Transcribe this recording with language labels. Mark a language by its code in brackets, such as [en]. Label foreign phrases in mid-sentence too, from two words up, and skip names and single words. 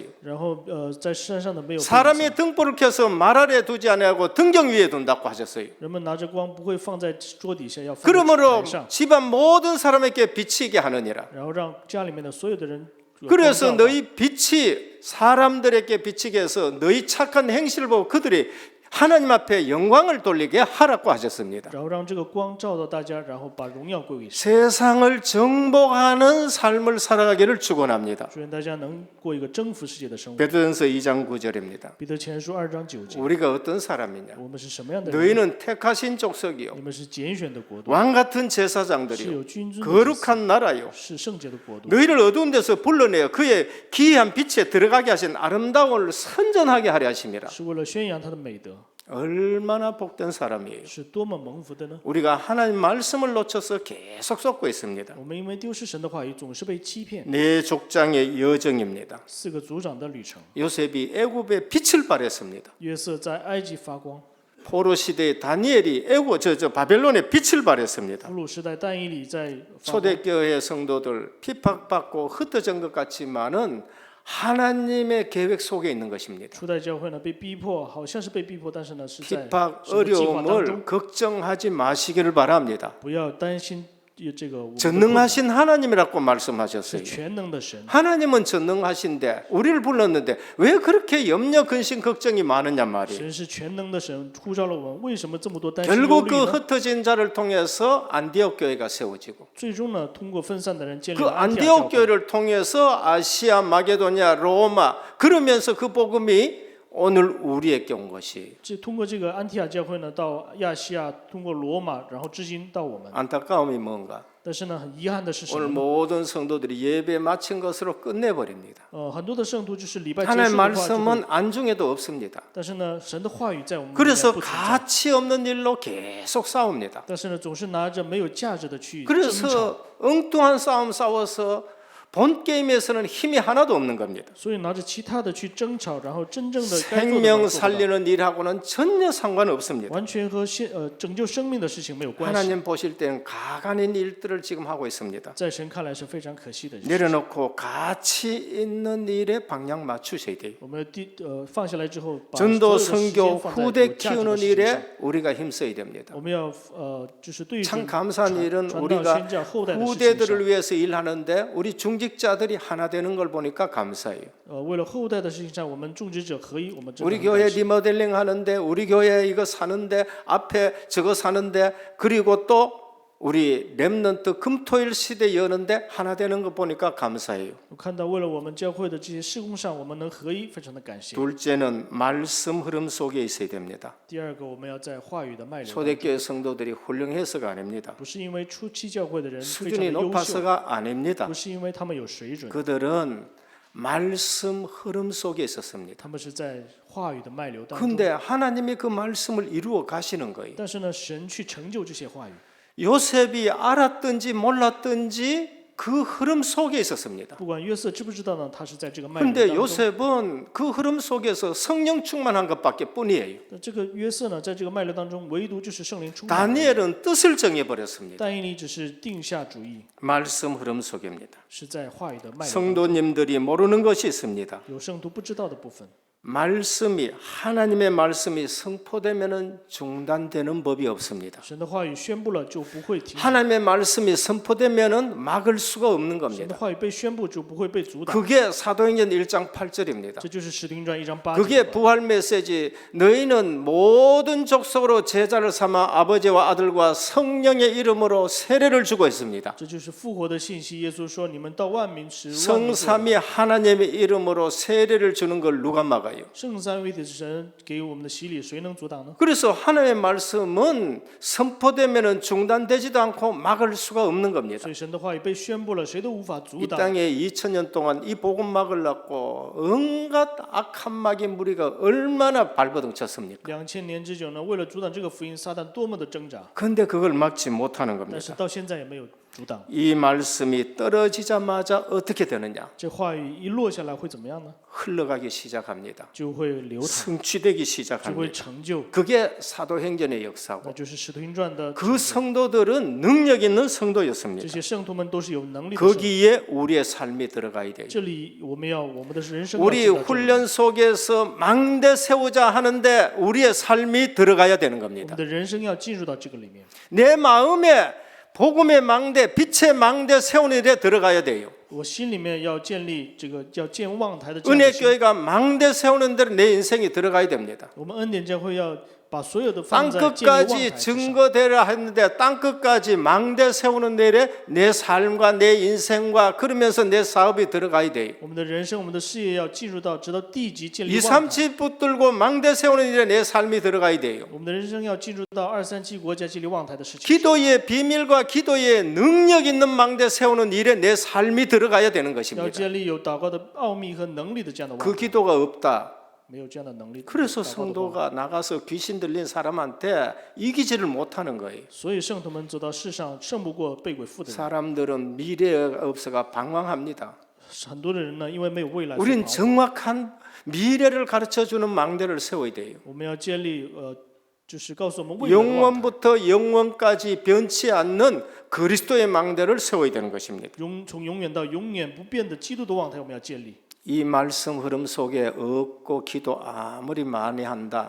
[zh] 然后在山上的没有被隐藏 [ko] 사람이 등불을 켜서 말 아래 두지 아니하고 등경 위에 둔다고 하셨어요. [zh] 人们拿着光不会放在桌底下，要放在 [ko] 그러므로 [zh] 台上， [ko] 집안 모든 사람에게 비치게 하느니라. [zh] 然后让家里面的所有的人有光 [ko] 그래서 [zh] 照。 [ko] 너희 빛이 사람들에게 비치게 해서 너희 착한 행실을 보고 그들이 하나님 앞에 영광을 돌리게 하라고 하셨습니다. [zh] 然后让这个光照到大家，然后把荣耀归给神。 [ko] 세상을 정복하는 삶을 살아가기를 축원합니다. [zh] 祝愿大家能过一个征服世界的生活。 [ko] 베드로전서 2장 9절입니다. [zh] 彼得前书2章9节， [ko] 우리가 어떤 사람이냐? [zh] 我们是什么样的人？ [ko] 너희는 택하신 족속이요 [zh] 你们是拣选的国度， [ko] 왕 같은 [zh] 是 [ko] 제사장들이요 [zh] 有君尊的子， [ko] 거룩한 나라요 [zh] 是圣洁的国度。 [ko] 너희를 어두운 데서 불러내어 그의 기이한 빛에 들어가게 하신 아름다움을 선전하게 하려 하심이라. [zh] 是为了宣扬他的美德， [ko] 얼마나 복된 사람이에요. [zh] 是多么蒙福的呢？ [ko] 우리가 하나님 말씀을 놓쳐서 계속 쏟고 있습니다. [zh] 我们因为丢失神的话语，总是被欺骗。 [ko] 네 족장의 여정입니다. [zh] 4 个族长的旅程， [ko] 요셉이 애굽에 빛을 발했습니다. [zh] 约瑟在埃及发光， [ko] 포로 시대의 다니엘이 바벨론에 빛을 발했습니다. [zh] 俘虏时代但以理在发光。 [ko] 초대교회 성도들 핍박받고 흩어진 것 같지만은 하나님의 계획 속에 있는 것입니다. [zh] 初代教会呢被逼迫，好像是被逼迫，但是呢是在 [ko] 핍박 [zh] 神的计划当中 [ko] 어려움을 。 걱정하지 마시기를 바랍니다. [zh] 不要担心这个我们的困难 [ko] 전능하신 하나님이라고 [zh] 是 [ko] 말씀하셨어요. [zh] 全能的神， [ko] 하나님은 전능하신데 우리를 불렀는데 왜 그렇게 염려, 근심, 걱정이 많으냐 말이에요. [zh] 神是全能的神，呼召了我们，为什么这么多担心忧 [ko] 결국 [zh] 虑 [ko] 그 [zh] 呢？ [ko] 흩어진 자를 통해서 안디옥 교회가 세워지고 [zh] 最终呢，通过分散的人建立 [ko] 그 [zh] 了安提阿教 [ko] 안디옥 [zh] 会。 [ko] 교회를 통해서 아시아, 마게도냐, 로마 그러면서 그 복음이 오늘 우리에게 온 것이 [zh] 通过这个安提阿教会呢，到亚细亚，通过罗马，然后至今到我们。 [ko] 안타까움이 뭔가 [zh] 但是呢，很遗憾的是什 [ko] 오늘 [zh] 么？ [ko] 모든 성도들이 예배 마친 것으로 끝내버립니다. [zh] 很多的圣徒就是礼拜结 [ko] 하나님의 [zh] 束的话就会， [ko] 말씀은 안중에도 없습니다. [zh] 但是呢，神的话语在我们里面 [ko] 그래서 [zh] 不存在。 [ko] 가치 없는 일로 계속 싸웁니다. [zh] 但是呢，总是拿着没有价值的去争吵， [ko] 그래서 엉뚱한 싸움 싸워서 본 게임에서는 힘이 하나도 없는 겁니다. [zh] 所以拿着其他的去争吵，然后真正的该做的都 [ko] 생명 [zh] 做不到 [ko] 살리는 일하고는 전혀 상관없습니다. [zh] 完全和拯救生命的事情没有关系。 [ko] 하나님 보실 때는 가관인 일들을 지금 하고 있습니다. [zh] 在神看来是非常可惜的事情。 [ko] 내려놓고 가치 있는 일에 방향 맞추셔야 돼요. [zh] 我们放下来之后，把 [ko] 전도 [zh] 所有的时 [ko] 선교 [zh] 间放在有 [ko] 후대 [zh] 价值的 [ko] 키우는 [zh] 事情上。 [ko] 일에 우리가 힘써야 됩니다. [zh] 我们要就是对 [ko] 참 [zh] 准 [ko] 감사한 일은 [zh] 传道 [ko] 우리가 [zh] 宣教后代的事情上。 [ko] 후대들을 위해서 일하는데 우리 중직자들이 하나 되는 걸 보니까 감사해요. [zh] 为了后代的事情上，我们种植者合一，我们真的 [ko] 우리 [zh] 很 [ko] 교회 [zh] 感谢 [ko] 리모델링 하는데 우리 교회 이거 사는데 앞에 저거 사는데 그리고 또 우리 렘넌트 금토일 시대 여는데 하나 되는 거 보니까 감사해요. [zh] 我看到为了我们教会的这些事工上，我们能合一，非常的感谢。 [ko] 둘째는 말씀 흐름 속에 있어야 됩니다. [zh] 第二个，我们要在话语的脉流当中， [ko] 초대교회 성도들이 훌륭해서가 아닙니다. [zh] 不是因为初期教会的人非常的 [ko] 수준이 [zh] 优秀， [ko] 높아서가 아닙니다. [zh] 不是因为他们有水准， [ko] 그들은 말씀 흐름 속에 있었습니다. [zh] 他们是在话语的脉流当中。 [ko] 근데 하나님이 그 말씀을 이루어 가시는 거예요. [zh] 但是呢，神去成就这些话语。 [ko] 요셉이 알았든지 몰랐든지 그 흐름 속에 있었습니다. [zh] 不管约瑟知不知道呢，他是在这个脉流 [ko] 근데 [zh] 当中。 [ko] 요셉은 그 흐름 속에서 성령 충만한 것밖에 뿐이에요. [zh] 那这个约瑟呢，在这个脉流当中，唯独就是圣灵充满。 [ko] 다니엘은 뜻을 정해버렸습니다. [zh] 但以理只是定下主意， [ko] 말씀 흐름 속입니다. [zh] 是在话语的脉流当中。 [ko] 성도님들이 모르는 것이 있습니다. [zh] 有圣徒不知道的部分。 [ko] 말씀이 하나님의 말씀이 선포되면은 중단되는 법이 없습니다. [zh] 神的话语宣布了就不会停止， [ko] 하나님의 말씀이 선포되면은 막을 수가 없는 [zh] 神的 [ko] 겁니다. [zh] 话语被宣布就不会被阻挡。 [ko] 그게 사도행전 1장 8절입니다. [zh] 这就是使徒行传1章8 [ko] 그게 [zh] 节。 [ko] 부활 메시지. 너희는 모든 족속으로 제자를 삼아 아버지와 아들과 성령의 이름으로 세례를 주고 있습니다. [zh] 这就是复活的信息。耶稣说：“你们到万民使万民作 [ko] 성삼위 하나님의 이름으로 세례를 주는 걸 누가 막아요? [zh] 圣三位的神给我们的洗礼，谁能阻挡呢？ [ko] 그래서 하나님의 말씀은 선포되면은 중단되지도 않고 막을 수가 없는 겁니다. [zh] 所以神的话语被宣布了，谁都无法阻 [ko] 이 [zh] 挡。 [ko] 땅에 2000년 동안 이 복음 막으려고 온갖 악한 마귀 무리가 얼마나 발버둥 쳤습니까? [zh] 2000 年之久呢，为了阻挡这个福音，撒旦多么的挣扎， [ko] 근데 그걸 막지 못하는 [zh] 但是 [ko] 겁니다. [zh] 到现在也没有阻挡。 [ko] 이 말씀이 떨어지자마자 어떻게 되느냐? [zh] 这话语一落下来会怎么样呢？ [ko] 흘러가기 시작합니다. [zh] 就会流淌， [ko] 성취되기 [zh] 就会 [ko] 시작합니다. [zh] 成就。 [ko] 그게 사도행전의 [zh] 那 [ko] 역사고 [zh] 就是使徒行传的 [ko] 그 성도들은 능력 있는 [zh] 这 [ko] 성도였습니다. [zh] 些圣徒们都是有能力的圣徒。 [ko] 거기에 우리의 삶이 들어가야 돼요. [zh] 这里我们的人生要 [ko] 우리 [zh] 进到这里 [ko] 훈련 속에서 망대 세우자 하는데 우리의 삶이 들어가야 되는 [zh] 我 [ko] 겁니다. [zh] 们的人生要进入到这个里面。 [ko] 내 마음에 복음의 망대, 빛의 망대 세우는 일에 들어가야 돼요. [zh] 我心里面要建立这个叫建望台的这样的 [ko] 은혜 [zh] 心。 [ko] 교회가 망대 세우는 데로 내 인생이 들어가야 됩니다. [zh] 我们恩典教会要把所有的 [ko] 땅 [zh] 放在建立望 [ko] 끝까지 [zh] 台之上。 [ko] 증거되라 했는데 땅 끝까지 망대 세우는 데에 내 삶과 내 인생과 그러면서 내 사업이 들어가야 돼요. [zh] 我们的人生、我们的事业要进入到直到地级建立 [ko] 2, [zh] 望台。 [ko] 3집 붙들고 망대 세우는 일에 내 삶이 들어가야 돼요. [zh] 我们的人生要进入到2、3、7国家建立望台的事情。 [ko] 기도의 비밀과 기도의 능력 있는 망대 세우는 일에 내 삶이 들어가야 되는 [zh] 要 [ko] 것입니다. [zh] 建立有祷告的奥秘和能力的这样的望 [ko] 그 [zh] 台。 [ko] 기도가 없다. [zh] 没有这样的能力， [ko] 그래서 [zh] 祷告的话 [ko] 성도가 나가서 귀신 들린 사람한테 이기지를 못하는 거예요. [zh] 所以圣徒们走到世上胜不过被鬼附的人。 [ko] 사람들은 미래가 없어가 방황합니다. [zh] 很多的人呢，因为没有未来， [ko] 우린 정확한 미래를 가르쳐주는 망대를 세워야 돼요. [zh] 我们要建立就是告诉我们未来的望台， [ko] 영원부터 영원까지 변치 않는 그리스도의 망대를 세워야 되는 것입니다. [zh] 从永远到永远不变的基督的望台，我们要建立。 [ko] 이 말씀 흐름 속에 없고 기도 아무리 많이 한다.